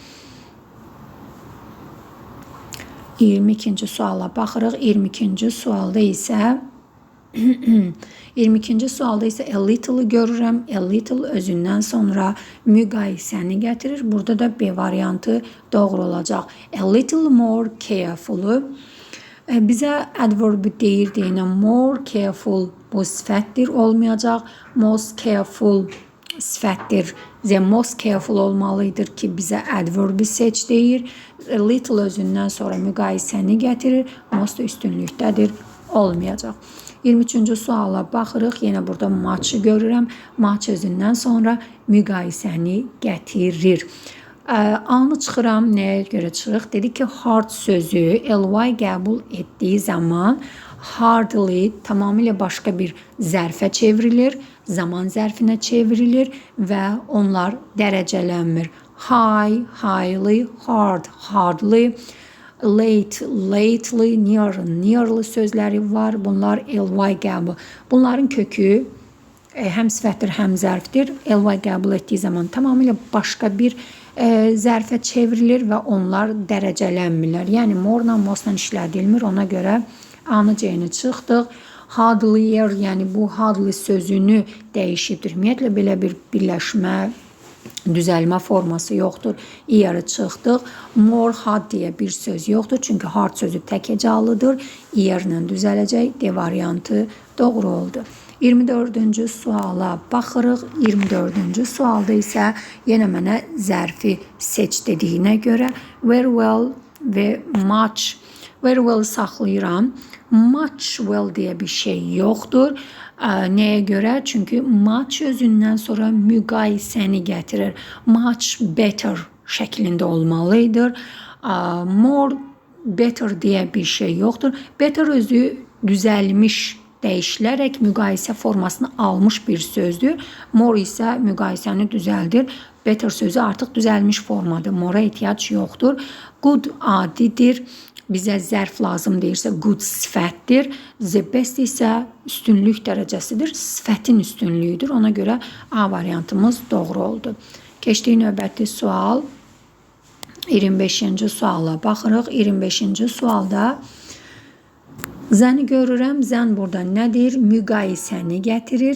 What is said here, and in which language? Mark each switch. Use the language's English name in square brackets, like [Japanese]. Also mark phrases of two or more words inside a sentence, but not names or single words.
[Azerbaijani] 22-ci suala baxırıq. 22-ci sualda isə [English] a little [Azerbaijani] görürəm. [English] A little [Azerbaijani] özündən sonra müqayisəni gətirir. Burada da B variantı doğru olacaq. [English] A little more careful. [Azerbaijani] Bizə adverbi deyir deyinə [English] more careful [Azerbaijani] bu sifətdir olmayacaq. [English] Most careful [Azerbaijani] sifətdir. [English] The most careful [Azerbaijani] olmalıdır ki bizə adverbi seç deyir. [English] A little [Azerbaijani] özündən sonra müqayisəni gətirir. Most üstünlükdədir olmayacaq. 23-cü suala baxırıq. Yenə burada much görürəm. Much özündən sonra müqayisəni gətirir. A-nı çıxıram. Nəyə görə çıxırıq? Dedik ki, hard sözü ly qəbul etdiyi zaman hardly tamamilə başqa bir zərfə çevrilir. Zaman zərfinə çevrilir və onlar dərəcələnmir. [English] High, highly, hard, hardly, late, lately, near, nearly [Azerbaijani] sözləri var. Bunlar ly qəbul. Bunların kökü həm sifətdir, həm zərfdir. Ly qəbul etdiyi zaman tamamilə başqa bir zərfə çevrilir və onlar dərəcələnmirlər. Yəni more-la, most-la işlədilmir. Ona görə A-nı, C-ni çıxdıq. Hardlier, yəni bu hardly sözünü dəyişibdir. Ümumiyyətlə belə bir birləşmə, düzəlmə forması yoxdur. İyarı çıxdıq. [English] More hard [Azerbaijani] deyə bir söz yoxdur. Çünki hard sözü təkəcallıdır. İyarla düzələcək. D variantı doğru oldu. 24-cü suala baxırıq. 24-cü sualda isə yenə mənə zərfi seç dediyinə görə [English] very well [Azerbaijani] və much. [English] Very well [Azerbaijani] saxlayıram. [English] Much well [Azerbaijani] deyə bir şey yoxdur. Nəyə görə? Çünki much özündən sonra müqayisəni gətirir. [English] Much better [Azerbaijani] şəklində olmalıdır. [English] More better [Azerbaijani] deyə bir şey yoxdur. Better özü düzəlmiş dəyişilərək müqayisə formasını almış bir sözdür. More isə müqayisəni düzəldir. Better sözü artıq düzəlmiş formadır. More'a ehtiyac yoxdur. Good adidir. Bizə zərf lazım deyirsə good sifətdir. [English] The best [Azerbaijani] isə üstünlük dərəcəsidir. Sifətin üstünlüyüdür. Ona görə A variantımız doğru oldu. Keçdik növbəti sual. 25-ci suala baxırıq. 25-ci sualda zəni görürəm. Zən burada nədir? Müqayisəni gətirir.